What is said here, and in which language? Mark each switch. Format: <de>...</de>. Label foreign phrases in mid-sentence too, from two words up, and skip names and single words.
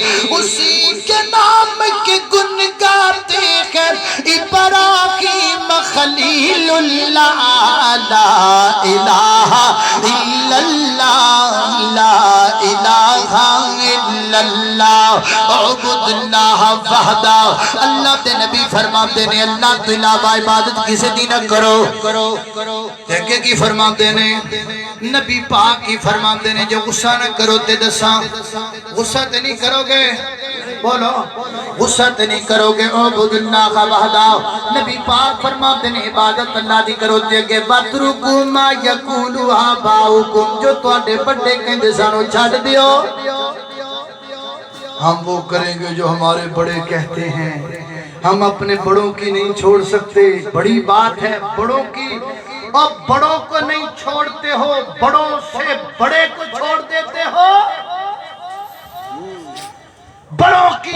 <ur>اسی کے نام کے گن گاتے ہیں ابراہیم خلیل اللہ</ur> <ar>لا الہ الا اللہ لا الہ الا اللہ اعبد اللہ وحدہ</ar> <pa>اللہ تے نبی فرماتے نے اللہ تو علاوہ عبادت کسی دی نہ کرو دیکھے کی فرماتے نے نبی پاک کی فرماتے نے جو غصہ نہ کرو تے دساں غصہ تے نہیں کرو گے بولو غصہ تے نہیں کرو گے</pa> <ar>اعبد اللہ وحدہ</ar> <pa>نبی پاک فرماتے نے عبادت اللہ دی کرو تے کہ</pa> <ar>وَاتْرُكُوا مَا يَقُولُ آبَاؤُكُمْ</ar> <pa>جو تواڈے بڑے کہندے سانو چھڈ دیو</pa> <ur>ہم وہ کریں گے جو ہمارے بڑے کہتے ہیں ہم اپنے بڑوں کی نہیں چھوڑ سکتے بڑی بات ہے بڑوں کی اور بڑوں کو نہیں چھوڑتے ہو بڑوں سے بڑے کو چھوڑ دیتے ہو بڑوں کی</ur>